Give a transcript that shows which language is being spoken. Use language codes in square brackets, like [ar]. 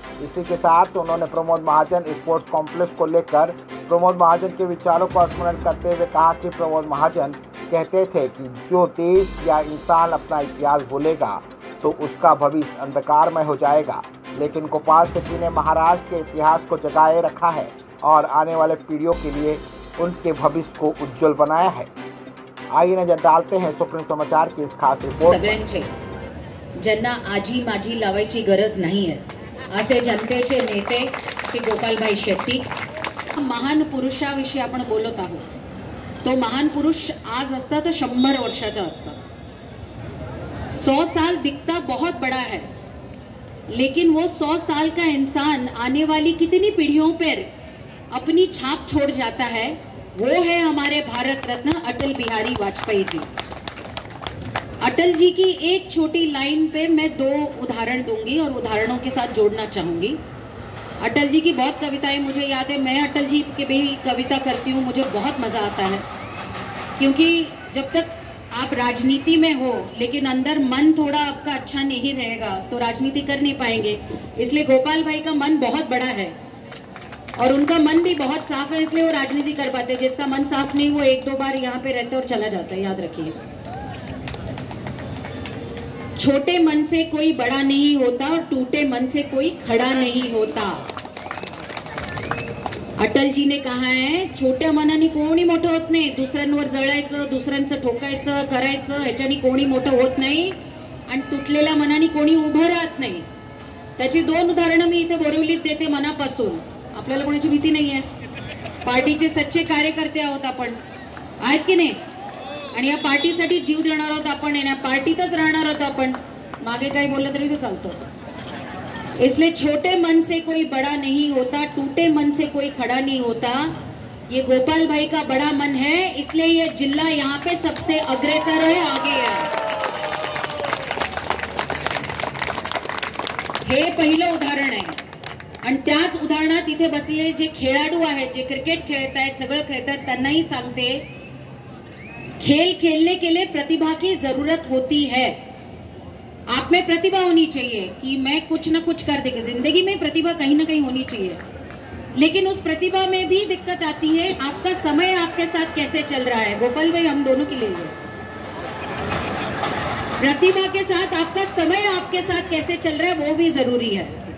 [hi] इसी के साथ उन्होंने प्रमोद महाजन स्पोर्ट्स कॉम्प्लेक्स को लेकर प्रमोद महाजन के विचारों का स्मरण करते हुए कहा कि प्रमोद महाजन कहते थे कि जो देश या इंसान अपना इतिहास भूलेगा तो उसका भविष्य अंधकारमय हो जाएगा. लेकिन गोपाल शेट्टी ने महाराष्ट्र के इतिहास को जगाए रखा है और आने वाले पीढ़ियों के लिए उनके भविष्य को उज्जवल बनाया है. आइए नजर डालते हैं सुप्रीम समाचार की इस खास रिपोर्ट. [mr] सगळ्यांचे ज्यांना आजी माजी लावायची गरज नाही आहे असे जनतेचे नेते श्री गोपालभाई शेट्टी. महान पुरुषाविषयी आपण बोलत आहोत. तो महान पुरुष आज असता तो 100 वर्षाचा असता. [hi] 100 साल दिखता बहुत बड़ा है लेकिन वो 100 साल का इंसान आने वाली कितनी पीढ़ियों पर अपनी छाप छोड़ जाता है. वो है हमारे भारत रत्न अटल बिहारी वाजपेयी जी. अटल जी की एक छोटी लाइन पे मैं 2 उदाहरण दूंगी और उदाहरणों के साथ जोड़ना चाहूंगी. अटल जी की बहुत कविताएं मुझे याद है. मैं अटल जी की भी कविता करती हूँ, मुझे बहुत मज़ा आता है क्योंकि जब तक आप राजनीति में हो लेकिन अंदर मन थोड़ा आपका अच्छा नहीं रहेगा तो राजनीति कर नहीं पाएंगे. इसलिए गोपाल भाई का मन बहुत बड़ा है और उनका मन भी बहुत साफ है, इसलिए वो राजनीति कर पाते. जिसका मन साफ नहीं वो एक दो बार यहाँ पे रहते और चला जाता है, याद रखिए. छोटे मन से कोई बड़ा नहीं होता और टूटे मन से कोई खड़ा नहीं होता. अटल जी ने कहा है [mr] छोट्या मनाने कोणी मोठं होत नाही. दुसऱ्यांवर जळायचं, दुसऱ्यांचं ठोकायचं, करायचं, ह्याच्यानी कोणी मोठं होत नाही आणि तुटलेल्या मनाने कोणी उभं राहत नाही. त्याची 2 उदाहरणं मी इथे बोरिवलीत देते मनापासून. आपल्याला कोणाची भीती नाहीये. पार्टीचे सच्चे कार्यकर्ते आहोत आपण, आहेत की नाही. आणि या पार्टीसाठी जीव देणार आहोत आपण, या पार्टीतच राहणार आहोत आपण. मागे काही बोललं तरी तो चालतं. [hi] इसलिए छोटे मन से कोई बड़ा नहीं होता, टूटे मन से कोई खड़ा नहीं होता. ये गोपाल भाई का बड़ा मन है, इसलिए ये जिला यहाँ पे सबसे अग्रसर है, आगे है. [mr] हे पहिलं उदाहरण आहे. आणि त्याच उदाहरणात इथे बसलेले जे खेळाडू आहेत, जे क्रिकेट खेळतायत, सगळं खेळतात, त्यांनाही सांगते [hi] खेल खेलने के लिए प्रतिभा की जरूरत होती है. आप में प्रतिभा होनी चाहिए कि मैं कुछ ना कुछ कर देगा. जिंदगी में प्रतिभा कहीं ना कहीं होनी चाहिए, लेकिन उस प्रतिभा में भी दिक्कत आती है. आपका समय आपके साथ कैसे चल रहा है. गोपाल भाई हम दोनों के लिए प्रतिभा के साथ आपका समय आपके साथ कैसे चल रहा है वो भी जरूरी है.